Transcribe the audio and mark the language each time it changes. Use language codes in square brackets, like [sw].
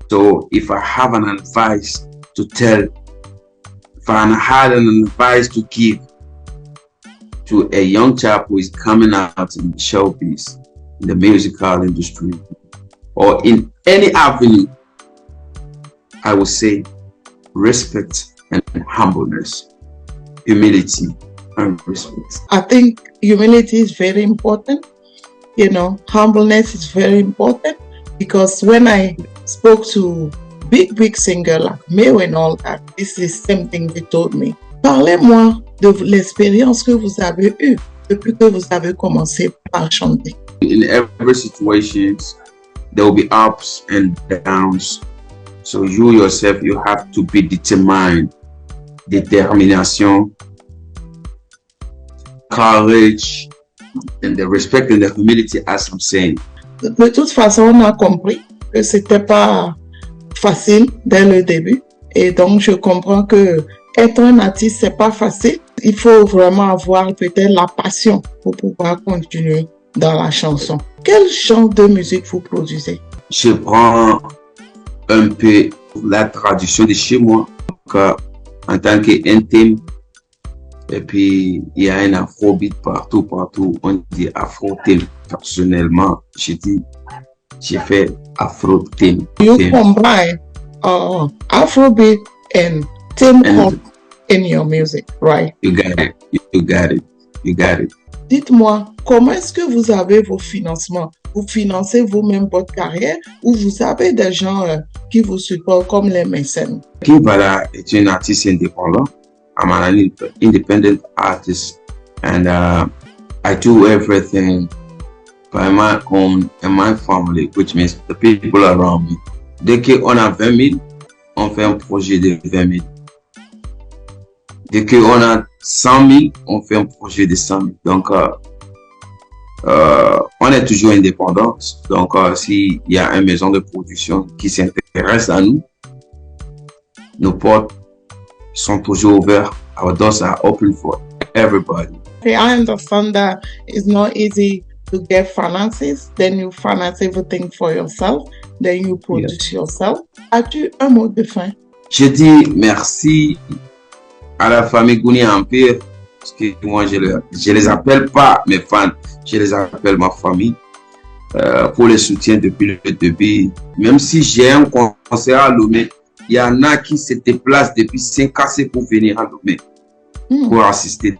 [en] So if I have an advice to tell, if I had an advice to give to a young chap who is coming out in the showbiz, in the musical industry, or in any avenue, I would say respect and humbleness, humility and respect. I think humility is very important. You know, humbleness is very important, because when I spoke to big singer like Aimez and all that, this is the same thing they told me. [fr] Parlez-moi de l'expérience que vous avez eue depuis que vous avez commencé par chanter. [en] In every situation, there will be ups and downs. So you yourself, you have to be determined. Determination, courage, and the respect and the humility, as I'm saying. [fr] De toute façon, on a compris que c'était pas facile dès le début. Et donc, je comprends que être un artiste, c'est pas facile. Il faut vraiment avoir peut-être la passion pour pouvoir continuer dans la chanson. Quel genre de musique vous produisez? Je prends un peu la tradition de chez moi, en tant qu'intime. Et puis, il y a un afrobeat partout. On dit afro-thème. Personnellement, j'ai fait afro-thème. [en] You combine afrobeat and theme in your music, right? You got it. [fr] Dites-moi, comment est-ce que vous avez vos financements? Vous financez vous-même votre carrière ou vous avez des gens qui vous supportent comme les mécènes? Bala est une artiste indépendante. [en] I'm an independent artist and I do everything by my own and my family, which means the people around me. [fr] Dès qu'on a 20 000, on fait un projet de 20 000. Dès qu'on a 100 000, on fait un projet de 100 000. Donc, on est toujours indépendant. Donc, s'il y a une maison de production qui s'intéresse à nous, nos portes sont toujours ouvertes. [en] Our doors are open for everybody. Okay, I understand that it's not easy to get finances. Then you finance everything for yourself. Then you produce yourself. [fr] As-tu un mot de fin? Je dis merci à la famille Gouni Empire, parce que moi je les appelle pas mes fans, je les appelle ma famille, pour le soutien depuis le début. Même si j'ai un concert à Lomé, il y en a qui se déplacent depuis 5 ans pour venir à Lomé pour assister.